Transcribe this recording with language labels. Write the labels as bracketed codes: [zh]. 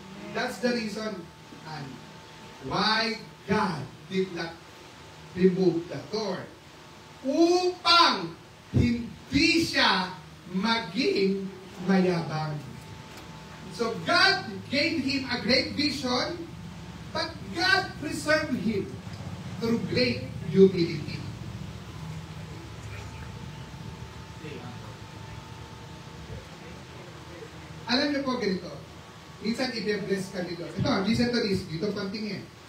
[en] That's the reason and why God did not remove the thorn. [tl] Upang hindi siya maging mayabang. [en] So God gave him a great vision, but God preserved him through great humility. [tl] Alam niyo po ganito, minsan i-bless ka dito. Ito, [en] listen to this, [tl] dito pantingin.